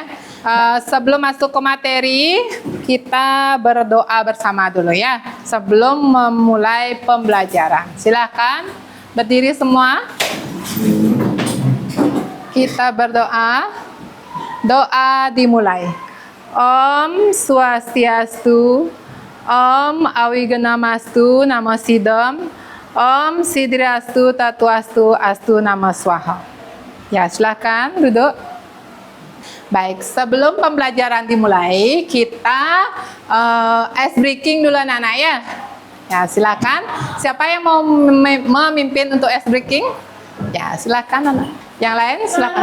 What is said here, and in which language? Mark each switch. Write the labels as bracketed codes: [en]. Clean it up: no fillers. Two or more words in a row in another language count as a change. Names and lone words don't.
[id] Sebelum masuk ke materi, kita berdoa bersama dulu ya. Sebelum memulai pembelajaran. Silakan berdiri semua. Kita berdoa. Doa dimulai. [sa] Om Swastiastu, Om Awiganamastu Namo Sidam, Om Sidrastu Tatuastu Astu Namo Swaha. [id] Ya, silakan duduk. Baik, sebelum pembelajaran dimulai, kita [en] ice breaking [id] dulu anak-anak ya. Ya, silakan. Siapa yang mau memimpin untuk [en] ice breaking? [id] Ya, silakan anak. Yang lain silakan.